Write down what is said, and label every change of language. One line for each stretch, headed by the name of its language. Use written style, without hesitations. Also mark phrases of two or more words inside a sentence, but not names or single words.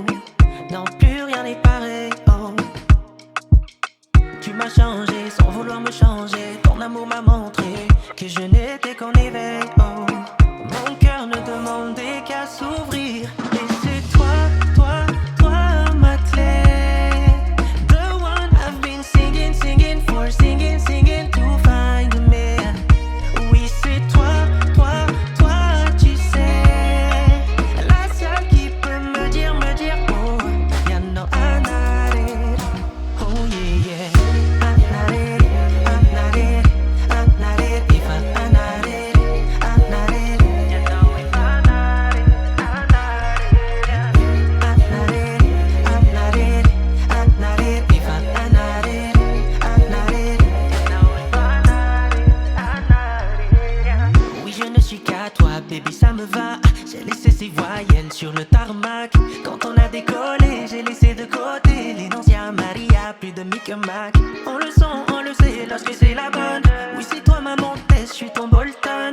French: Non, plus rien n'est pareil, oh. Tu m'as changé sans vouloir me changer. Ton amour m'a montré que je n'étais qu'en éveil, oh. Mon cœur ne demandait qu'à s'ouvrir. Et c'est toi, toi, toi ma clé.
English: The one I've been singing, singing for, singing, singing to find me.
French: Oui, c'est toi, toi, toi, tu sais. La seule qui peut me dire, oh, ya no Anah irery.
English: Oh yeah, yeah. Anah irery, Anah irery, Anah irery, if Anah irery, Anah irery. You know it's Anah irery, Anah irery, Anah irery, Anah irery, if Anah irery, Anah irery. You know it's Anah irery.
French: Oui, je ne suis qu'à toi, baby, ça me va. J'ai laissé ces voyelles sur le tarmac. Quand on a décollé, j'ai laissé de côté les anciens Maria, plus de Makay. On le sent, on le sait lorsque c'est la bonne. Oui, c'est toi ma montesse, je suis ton Bolton.